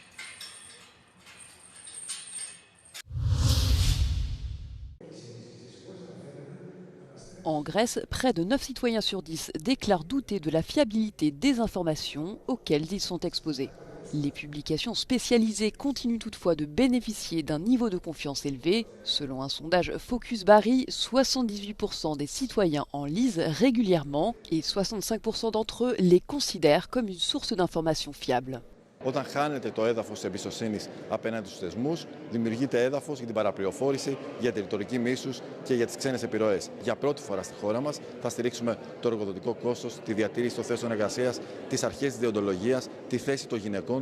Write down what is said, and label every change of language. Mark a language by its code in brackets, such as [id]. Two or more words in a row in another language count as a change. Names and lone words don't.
[fr] En Grèce, près de 9 citoyens sur 10 déclarent douter de la fiabilité des informations auxquelles ils sont exposés. Les publications spécialisées continuent toutefois de bénéficier d'un niveau de confiance élevé. Selon un sondage Focus Barry, 78% des citoyens en lisent régulièrement et 65% d'entre eux les considèrent comme une source d'information fiable. [el] Όταν χάνεται το έδαφος της εμπιστοσύνης απέναντι στους θεσμούς, δημιουργείται έδαφος για την παραπληροφόρηση, για τη ρητορική μίσους και για τις ξένες επιρροές. Για πρώτη φορά στη χώρα μας θα στηρίξουμε το εργοδοτικό κόστος, τη διατήρηση των θέσεων εργασίας, τις αρχές της δεοντολογίας, τη θέση των γυναικών.